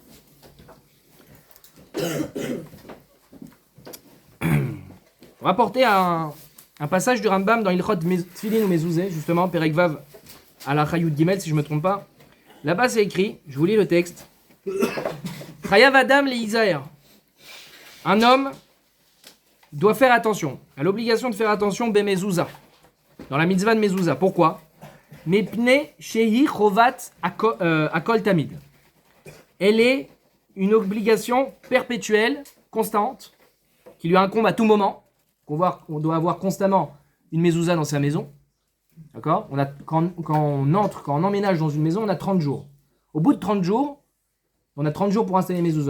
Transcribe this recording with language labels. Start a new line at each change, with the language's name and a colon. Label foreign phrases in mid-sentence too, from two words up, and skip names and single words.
French: On va porter un passage du Rambam dans Ilchot Tfilin ou Mezuzah, justement,
Hebrew: פרק וו
French: à la
Hebrew: חיות גימל,
French: si je ne me trompe pas. Là-bas, c'est écrit, je vous lis le texte.
Hebrew: חייב אדם להיזהר.
French: Un homme doit faire attention, a l'obligation de faire attention be Mezuzah, dans la mitzvah de Mezuzah. Pourquoi?
Hebrew: מפני שהיא חובת הכל תמיד.
French: Elle est une obligation perpétuelle, constante, qui lui incombe à tout moment. On doit avoir constamment une Mezuzah dans sa maison. D'accord? Quand on emménage dans une maison, on a 30 jours. Au bout de 30 jours, on a 30 jours pour installer les Mezuzot.